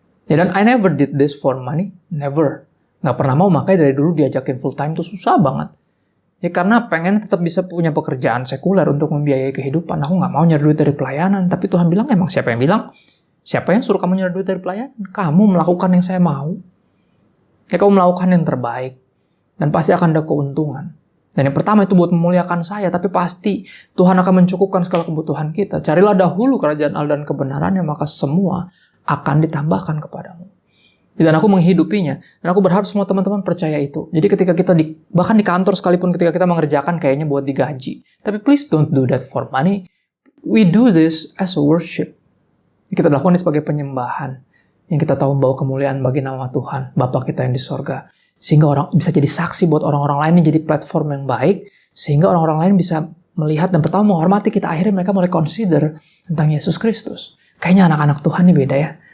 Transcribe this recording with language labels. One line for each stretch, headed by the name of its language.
Indonesian: Ya, dan
English: I never did this for money. Never.
Indonesian: Nggak pernah mau, makanya dari dulu diajakin full time tuh susah banget. Ya karena pengen tetap bisa punya pekerjaan sekuler untuk membiayai kehidupan. Aku nggak mau nyari duit dari pelayanan. Tapi Tuhan bilang, emang siapa yang bilang? Siapa yang suruh kamu nyari duit dari pelayanan? Kamu melakukan yang saya mau. Ya kamu melakukan yang terbaik. Dan pasti akan ada keuntungan. Dan yang pertama itu buat memuliakan saya. Tapi pasti Tuhan akan mencukupkan segala kebutuhan kita. Carilah dahulu kerajaan Allah dan kebenarannya, maka semua akan ditambahkan kepadamu. Dan aku menghidupinya. Dan aku berharap semua teman-teman percaya itu. Jadi ketika kita bahkan di kantor sekalipun ketika kita mengerjakan kayaknya buat digaji.
English: Tapi please don't do that for money. We do this as a worship.
Indonesian: Kita lakukan ini sebagai penyembahan. Yang kita tahu membawa kemuliaan bagi nama Tuhan. Bapa kita yang di sorga. Sehingga orang bisa jadi saksi buat orang-orang lain. Ini jadi platform yang baik. Sehingga orang-orang lain bisa melihat dan pertama menghormati kita. Akhirnya mereka mulai consider tentang Yesus Kristus. Kayaknya anak-anak Tuhan ini beda ya.